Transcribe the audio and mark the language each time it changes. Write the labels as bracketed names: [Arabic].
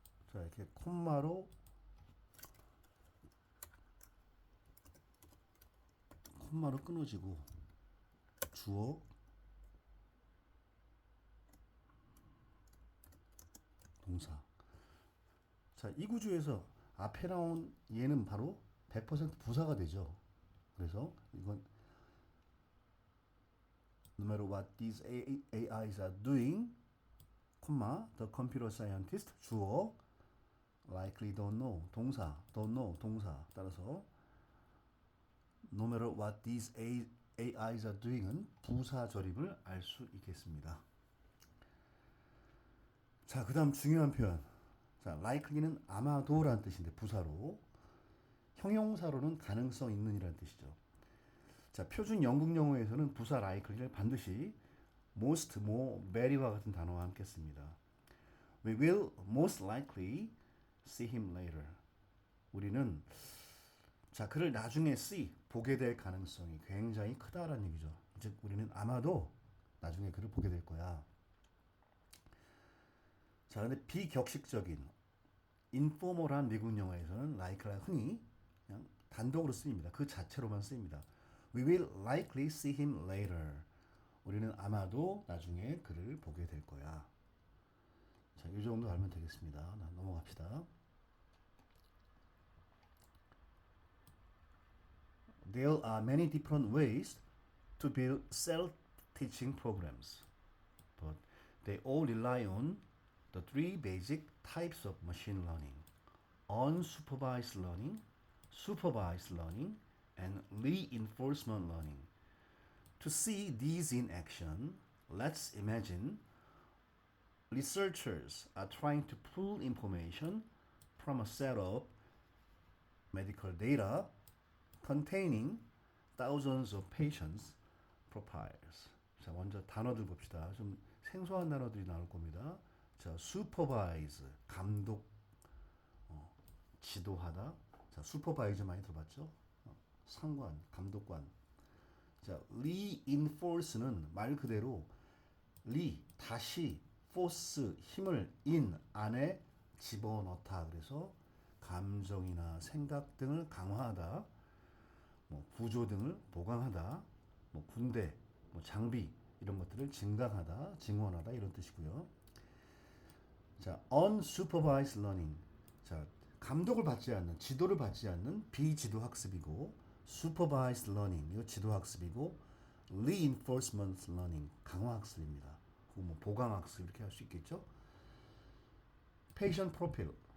[Korean] 자 이렇게 콤마로 끊어지고 주어 동사 자 이 구조에서 앞에 나온 얘는 바로 100% 부사가 되죠. 그래서 이건 [English] no matter what these AIs are doing, the computer scientist 주어 likely don't know 동사 don't know 동사 [Korean] 따라서 [English] no matter what these AIs are doing은 [Korean] 부사 절임을 알 수 있겠습니다. 자, 그 다음 중요한 표현. 자, likely는 아마도라는 뜻인데 부사로 형용사로는 가능성 있는이라는 뜻이죠. 자, 표준 영국 영어에서는 부사 likely를 반드시 most, more, very와 같은 단어와 함께 씁니다. [English] We will most likely see him later. [Korean] 우리는 자 그를 나중에 보게 될 가능성이 굉장히 크다라는 얘기죠. 즉 우리는 아마도 나중에 그를 보게 될 거야. 자 근데 비격식적인 인포멀한 미국 영어에서는 like가 흔히 그냥 단독으로 쓰입니다. 그 자체로만 쓰입니다. [English] We will likely see him later. [Korean] 우리는 아마도 나중에 그를 보게 될 거야. 자, 이 정도 알면 되겠습니다. 넘어갑시다. [English] There are many different ways to build self-teaching programs, but they all rely on the three basic types of machine learning: unsupervised learning, supervised learning, and reinforcement learning. To see these in action, let's imagine researchers are trying to pull information from a set of medical data containing thousands of patients' profiles. [Korean] 자, 먼저 단어들 봅시다. 좀 생소한 단어들이 나올 겁니다. 자, supervise, 감독, 지도하다. 자, supervisor 많이 들어봤죠? 상관, 감독관. 자, 자, reinforce는 말 그대로 다시 force 힘을 in 안에 집어넣다. 그래서 감정이나 생각 등을 강화하다, 뭐 구조 등을 보강하다, 뭐 군대, 뭐 장비 이런 것들을 증강하다, 증원하다 이런 뜻이고요. [English] 자, unsupervised learning. [Korean] 자, 감독을 받지 않는, 지도를 받지 않는 비지도 학습이고, supervised learning 이거 지도 학습이고, reinforcement learning 강화 학습입니다. 그 뭐 보강 학습 이렇게 할 수 있겠죠. [English] patient profile.